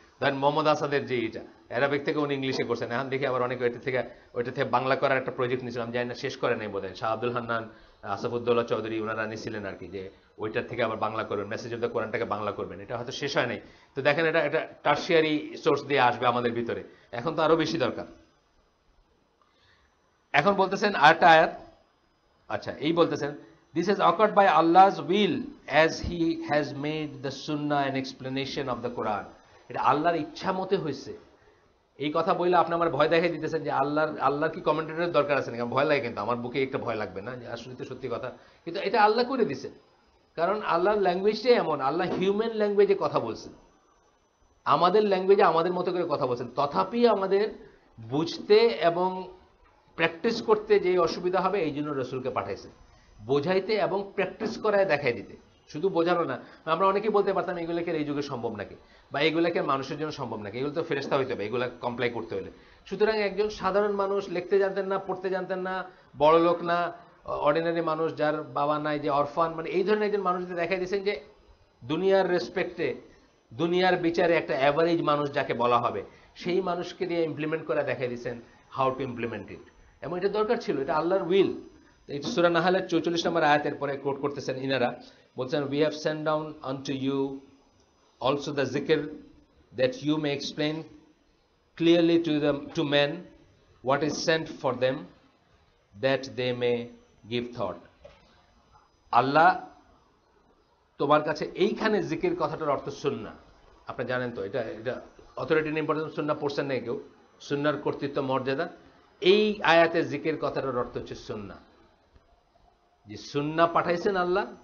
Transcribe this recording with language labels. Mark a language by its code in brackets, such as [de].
[bn] ধরেন মোহাম্মদ আসাদের যে এটা অ্যারাবিক থেকে উনি ইংলিশে করছেন, এখন দেখি আবার অনেকে ওইটা থেকে বাংলা করার একটা প্রজেক্ট নিয়েছিলাম, জানি না শেষ করে নাই বোধ হয়, শাহ আব্দুল হান্নান, আসাফুদ্দৌলা চৌধুরী, ওনারা নিয়েছিলেন আর কি, যে ওইটার থেকে আবার বাংলা করবেন, মেসেজ অফ দ্য কোরআনটাকে বাংলা করবেন। এটা হয়তো শেষ হয় নাই, তো দেখেন এটা একটা টার্সিয়ারি সোর্স দিয়ে আসবে আমাদের ভিতরে, এখন তো আরো বেশি দরকার। এখন বলতেছেন আরেকটা আয়াত, আচ্ছা এই বলতেছেন, [en] this has occurred by Allah's will as he has made the sunnah an explanation of the Quran. [bn] এটা আল্লাহর ইচ্ছা মতে হয়েছে। এই কথা বললে আপনি আমার ভয় দেখাই দিতেছেন যে আল্লাহর কি কমেন্টেটরের দরকার আছে নাকি? ভয় লাগে, কিন্তু আমার বুকে একটা ভয় লাগবে না যে আসলে তো সত্যি কথা, কিন্তু এটা আল্লাহ করে দিছেন, কারণ আল্লাহর ল্যাঙ্গুয়েজটাই এমন, আল্লাহ হিউম্যান ল্যাঙ্গুয়েজে কথা বলছেন, আমাদের ল্যাঙ্গুয়েজে আমাদের মতো করে কথা বলছেন, তথাপি আমাদের বুঝতে এবং প্র্যাকটিস করতে যে অসুবিধা হবে, এই জন্য রসুলকে পাঠাইছে, বোঝাইতে এবং প্র্যাকটিস করায় দেখাই দিতে, শুধু বোঝানো না। আমরা অনেকেই বলতে পারতাম এগুলোকে এই যুগে সম্ভব নাকি, বা এগুলোকে মানুষের জন্য সম্ভব নাকি, এগুলো তো ফেরেশতা হইতে হবে এগুলো কমপ্লাই করতে হলে। সুতরাং একজন সাধারণ মানুষ, লিখতে জানতেন না, পড়তে জানতেন না, বড় লোক না, অর্ডিনারি মানুষ, যার বাবা নাই, যে অরফান, মানে এই ধরনের একজন মানুষ দেখাই দিয়েছেন যে দুনিয়ার রেসপেক্টে, দুনিয়ার বিচারে একটা অ্যাভারেজ মানুষ যাকে বলা হবে, সেই মানুষকে দিয়ে ইমপ্লিমেন্ট করে দেখাই দিয়েছেন [en] how to implement it, [bn] এবং এটা দরকার ছিল, এটা আল্লাহর উইল। এই সূরা নাহলের 44 নম্বর আয়াতের পরে কোট করতেছেন ইনারা, বলছেন, [en] we have sent down unto you also the zikr that you may explain clearly to men what is sent for them that they may give thought. [bn] আল্লাহ তোমার কাছে, এইখানে জিকির কথাটার অর্থ সুন্নাহ, আপনি জানেন তো, এটা অথরিটি ইম্পর্টেন্স, সুন্নাহ পড়ছেন না কেউ, সুন্নাহর কর্তৃত্ব মর্যাদা, এই আয়াতে জিকির কথাটার অর্থ হচ্ছে সুন্নাহ, যে সুন্নাহ পাঠাইছেন আল্লাহ।